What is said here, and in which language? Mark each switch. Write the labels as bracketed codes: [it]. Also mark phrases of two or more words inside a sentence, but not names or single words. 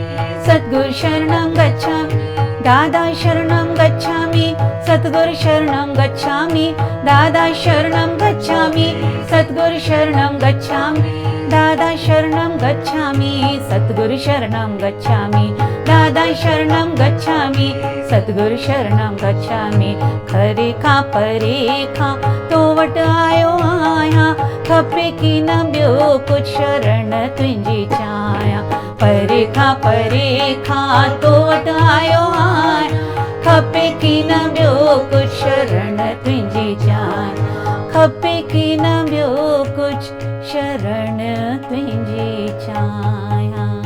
[pi] सद्गुरु शरणं गच्छामि दादा शरणं गच्छामि सद्गुरु शरणं गच्छामि दादा शरणं गच्छामि सद्गुरु शरणं गच्छामि दादा शरणं गच्छामि सद्गुरु शरणं गच्छामि दादा शरणं गच्छामि सद्गुरु शरणं गच्छामि खरे [sd] खां परे खां तो वटि आयो आहियां खपे की न ॿियो कुछ शरण तुंहिंजी चाहियां परे खां तो वटि आयो आहियां खपे की न ॿियो कुछ शरण तुंहिंजी चाहियां खपे की न ॿियो कुछ शरण तुंहिंजी चाहियां